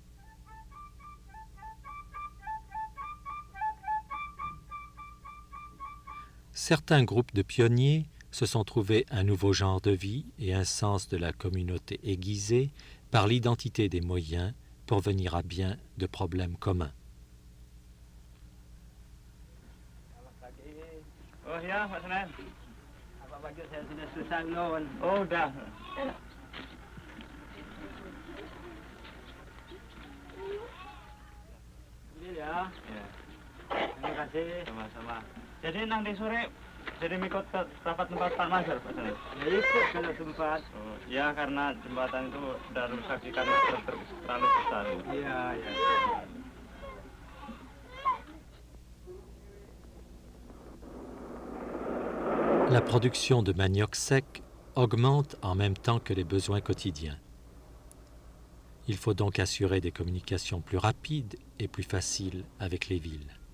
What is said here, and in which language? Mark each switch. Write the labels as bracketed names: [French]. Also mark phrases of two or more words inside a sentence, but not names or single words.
[French] Certains groupes de pionniers se sont trouvés un nouveau genre de vie et un sens de la communauté aiguisé par l'identité des moyens pour venir à bien de problèmes communs. [Indonesian] Oh ya, Pak Senan. Apa baju saya sudah susah non. Oh, udah. Ini ya. Ya. Terima kasih. Sama-sama. Jadi nanti sore jadi mikot rapat tempat Pak Mansur, Pak Senan. Ya ikut kalau sempat. Oh, ya karena jembatan itu sudah rusak karena terlalu besar. Iya, ya. [French] La production de manioc sec augmente en même temps que les besoins quotidiens. Il faut donc assurer des communications plus rapides et plus faciles avec les villes.